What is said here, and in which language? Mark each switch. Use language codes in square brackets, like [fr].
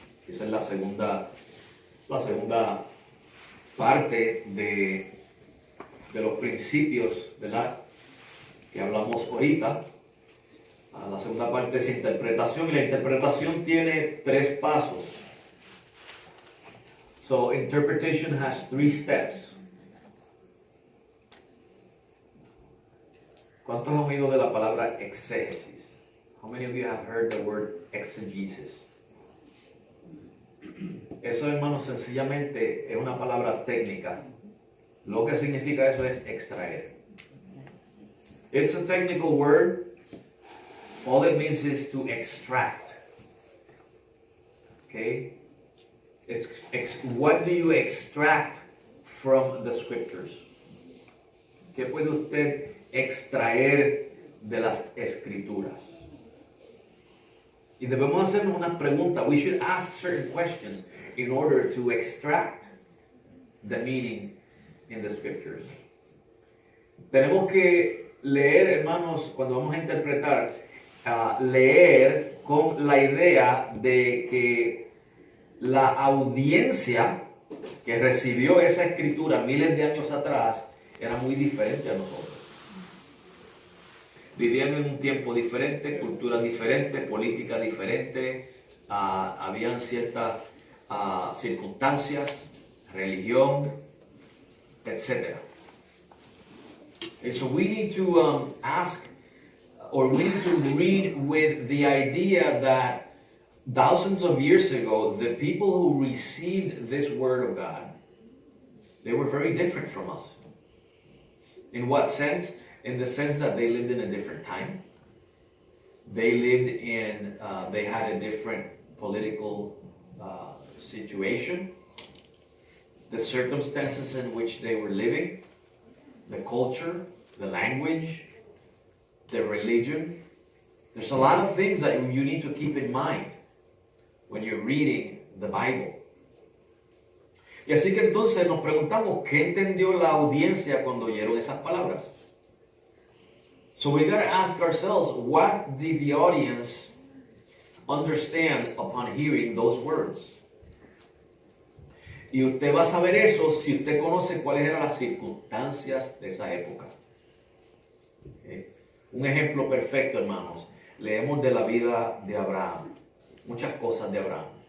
[es] Esa es la segunda parte de los principios, ¿verdad?, que hablamos ahorita. La segunda parte es interpretación, y la interpretación tiene 3 pasos. [en] So, interpretation has 3 steps. [es] ¿Cuántos han oído de la palabra exégesis? [en] How many of you have heard the word exegesis? [es] Eso, hermanos, sencillamente es una palabra técnica. Lo que significa eso es extraer. [en] It's a technical word. All it means is to extract. Okay? What do you extract from the scriptures? [es] ¿Qué puede usted extraer de las escrituras? Y debemos hacernos unas preguntas. [en] We should ask certain questions in order to extract the meaning in the scriptures. [es] Tenemos que leer, hermanos, cuando vamos a interpretar, leer con la idea de que la audiencia que recibió esa escritura miles de años atrás era muy diferente a nosotros. Vivían en un tiempo diferente, cultura diferente, política diferente, habían ciertas circunstancias, religión, etc. [en] And so we need to ask, or we need to read with the idea that thousands of years ago, the people who received this word of God, they were very different from us. In what sense? In the sense that they lived in a different time. They lived in, they had a different political situation. The circumstances in which they were living, the culture, the language, the religion. There's a lot of things that you need to keep in mind when you're reading the Bible. [es] Y así que entonces nos preguntamos, ¿qué entendió la audiencia cuando oyeron esas palabras? [en] So we got to ask ourselves, what did the audience understand upon hearing those words? [es] Y usted va a saber eso si usted conoce cuáles eran las circunstancias de esa época. Un ejemplo perfecto, hermanos. Leemos de la vida de Abraham, muchas cosas de Abraham.